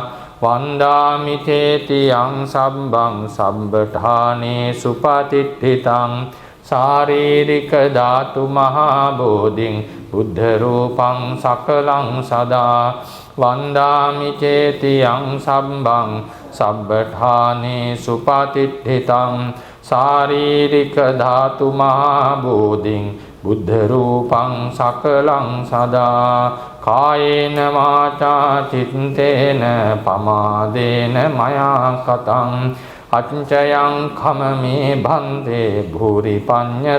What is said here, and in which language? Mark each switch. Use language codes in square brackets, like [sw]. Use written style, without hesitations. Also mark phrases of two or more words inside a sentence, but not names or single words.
[pi] වන්දාමි චේතියං සම්බං සබ්බඨානේ සුපතින්දිතං ශාරීරික ධාතු මහා බෝධින් බුද්ධ රූපං සකලං සදා වන්දාමි චේතියං සම්බං සබ්බඨානේ සුපතිට්ඨිතං ශාරීරික ධාතු මහා බෝධින් බුද්ධ රූපං සකලං සදා කායේන වාචා චිත්තේන පමාදේන මයා කතං අච්චයං khමමේ භන්තේ භූරි පඤ්ඤ